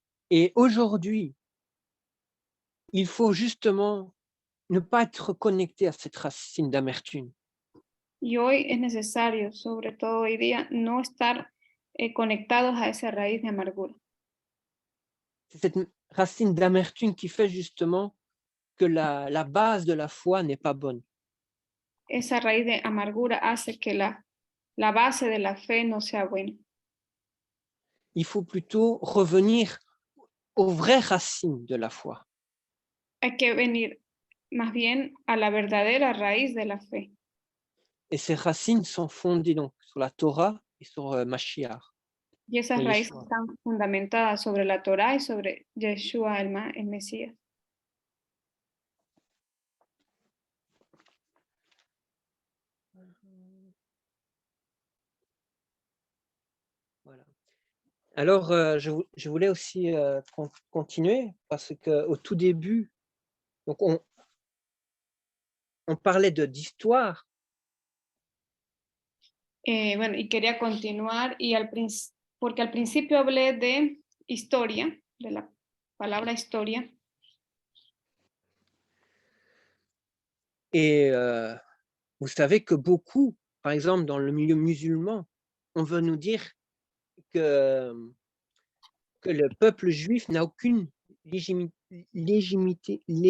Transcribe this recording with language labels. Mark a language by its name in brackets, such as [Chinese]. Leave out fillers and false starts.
[French] Et aujourd'hui, il faut justement ne pas être connecté à cette racine d'amertume. [Spanish] Y hoy es necesario, sobre todo hoy día, no estar conectados a esa raíz de amargura. [French] C'est cette racine d'amertume qui fait justement que la base de la foi n'est pas bonne. [Spanish] Esa raíz de amargura hace que la base de la fe no sea buena. [French] Il faut plutôt revenir aux vraies racines de la foi. [Spanish] Hay que venir más bien a la verdadera raíz de la fe. [French] Et ces racines sont fondées donc sur la Torah et sur Mashiach. [Spanish] Y esas de raíces Yeshua. están fundamentadas sobre la Torá y sobre Yeshua, el Mesías. [French] Voilà. Alors, je voulais aussi continuer parce qu'au tout début, donc on parlait d'histoire. [Spanish] Bueno, y quería continuar porque al principio hablé de historia, de la palabra historia. [French] Et vous savez que beaucoup, par exemple dans le milieu musulman, on veut nous dire que le peuple juif n'a aucune légitimité.